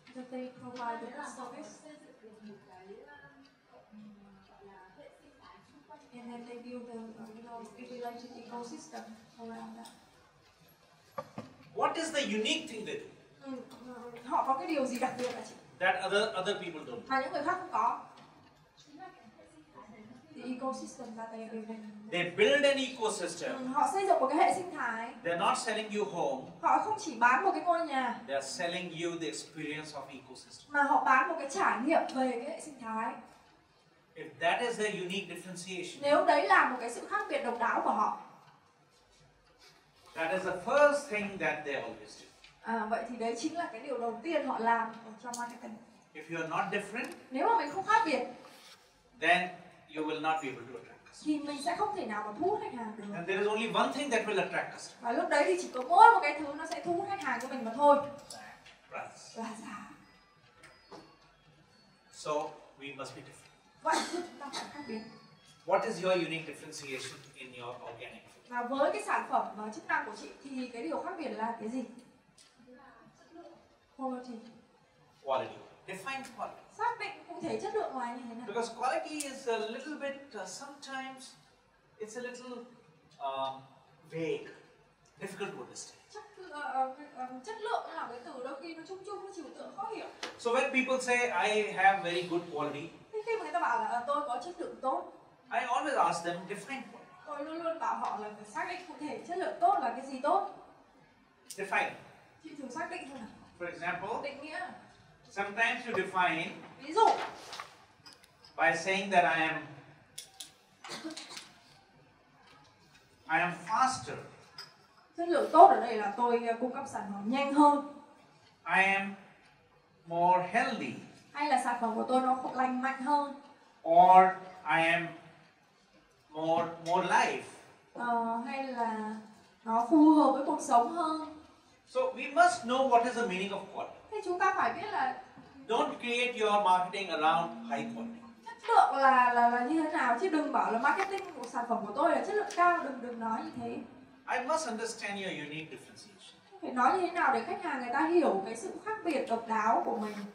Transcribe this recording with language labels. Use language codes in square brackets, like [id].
[en] They provide the service. And then they build the related ecosystem around that. What is the unique thing they do [vi] Họ có cái điều gì đặc biệt hả chị? [en] that other people don't? [vi] Mà những người khác không có. [en] The ecosystem that they are building. They build an ecosystem. [vi] Họ xây dựng một cái hệ sinh thái. [en] They're not selling you home. [vi] Họ không chỉ bán một cái ngôi nhà. [en] They're selling you the experience of ecosystem. [vi] Mà họ bán một cái trải nghiệm về cái hệ sinh thái. [en] If that is their unique differentiation, [vi] Nếu đấy là một cái sự khác biệt độc đáo của họ, [en] that is the first thing that they always do. [vi] Vậy thì đấy chính là cái điều đầu tiên họ làm ở trong marketing. [en] If you are not different, [vi] Nếu mà mình không khác biệt, [en] then you will not be able to attract customers. [vi] thì mình sẽ không thể nào mà thu hút khách hàng được. [en] And there is only one thing that will attract customers. [vi] Và lúc đấy thì chỉ có mỗi một cái thứ nó sẽ thu hút khách hàng của mình mà thôi. [en] Price. [vi] Là giá. [en] So we must be different. [vi] Vậy thì chúng ta phải khác biệt. [en] What is your unique differentiation in your organic food? [vi] Và với cái sản phẩm và chức năng của chị thì cái điều khác biệt là cái gì? [en] Quality. Quality. Define quality. [vi] Xác định cụ thể chất lượng là như thế nào? [en] Because quality is a little bit, sometimes it's a little vague, difficult to understand. [vi] Chất lượng là cái từ đôi khi nó chung chung, nó trừu tượng khó hiểu. [en] So when people say I have very good quality, [vi] Thế khi mà người ta bảo là tôi có chất lượng tốt, [en] I always ask them define quality. [vi] tôi luôn luôn bảo họ là phải xác định cụ thể chất lượng tốt là cái gì tốt. [en] Define. [vi] Chị thử xác định thôi nào. [en] For example, [vi] Định nghĩa. [en] sometimes you define [vi] Ví dụ. [en] by saying that I am I am faster. [vi] Chất lượng tốt ở đây là tôi cung cấp sản phẩm nhanh hơn. [en] I am more healthy. [vi] Hay là sản phẩm của tôi nó lành mạnh hơn. [en] Or I am more life. [vi] Hay là nó phù hợp với cuộc sống hơn. [en] So we must know what is the meaning of quality. [vi] Thế chúng ta phải biết là [en] Don't create your marketing around high quality. [vi] chất lượng là như thế nào, chứ đừng bảo là marketing của sản phẩm của tôi là chất lượng cao, đừng nói như thế. [en] I must understand your unique differentiation. [vi] Phải nói như thế nào để khách hàng người ta hiểu cái sự khác biệt độc đáo của mình.